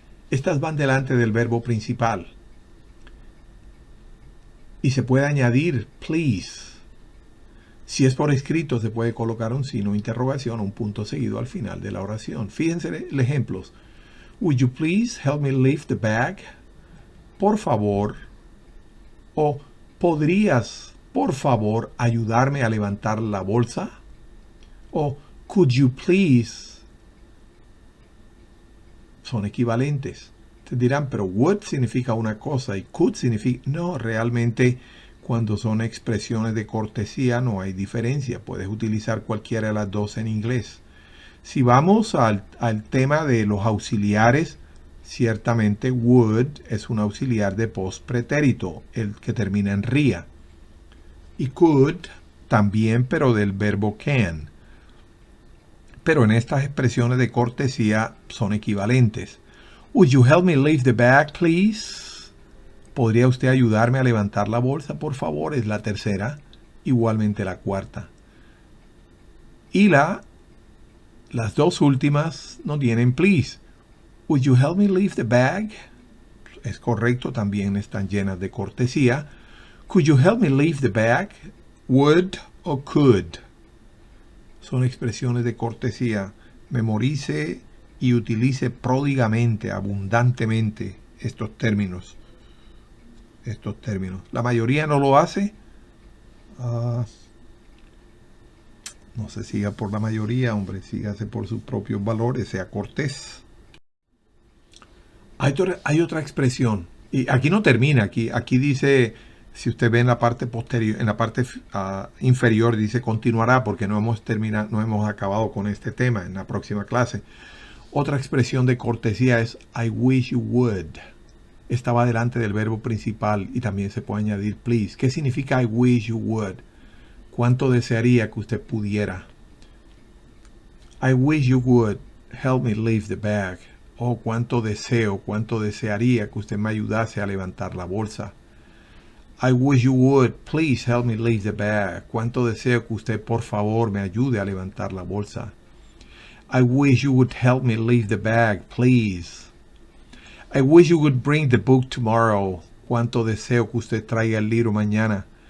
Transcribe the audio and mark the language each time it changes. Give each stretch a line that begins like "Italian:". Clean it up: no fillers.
Spanish: Estas van delante del verbo principal. Y se puede añadir please. Si es por escrito, se puede colocar un signo de interrogación o un punto seguido al final de la oración. Fíjense los ejemplos.
English: Would you please help me lift the bag?
Spanish: Por favor. O ¿podrías, por favor, ayudarme a levantar la bolsa?
English: O could you please.
Spanish: Son equivalentes. Te dirán, pero would significa una cosa y could significa... No, realmente cuando son expresiones de cortesía no hay diferencia. Puedes utilizar cualquiera de las 2 en inglés. Si vamos al tema de los auxiliares, ciertamente would es un auxiliar de postpretérito, el que termina en ría. Y could también, pero del verbo can. Pero en estas expresiones de cortesía son equivalentes.
English: Would you help me lift the bag, please?
Spanish: ¿Podría usted ayudarme a levantar la bolsa, por favor? Es la tercera, igualmente la cuarta. Y la Las dos últimas no tienen please.
English: Would you help me leave the bag?
Spanish: Es correcto, también están llenas de cortesía.
English: Could you help me leave the bag? Would o could.
Spanish: Son expresiones de cortesía. Memorice y utilice pródigamente, abundantemente estos términos. La mayoría no lo hace. No se siga por la mayoría, hombre. Sígase por sus propios valores. Sea cortés. Hay otra expresión. Y aquí no termina. Aquí dice, si usted ve en la parte posterior, en la parte inferior, dice continuará porque no hemos acabado con este tema en la próxima clase. Otra expresión de cortesía es
English: I wish you would.
Spanish: Estaba delante del verbo principal y también se puede añadir please. ¿Qué significa
English: I wish you would?
Spanish: ¿Cuánto desearía que usted pudiera?
English: I wish you would help me leave the bag.
Spanish: Oh, cuánto desearía que usted me ayudase a levantar la bolsa.
English: I wish you would please help me leave the bag.
Spanish: Cuánto deseo que usted por favor me ayude a levantar la bolsa.
English: I wish you would help me leave the bag, please. I wish you would bring the book tomorrow.
Spanish: Cuánto deseo que usted traiga el libro mañana.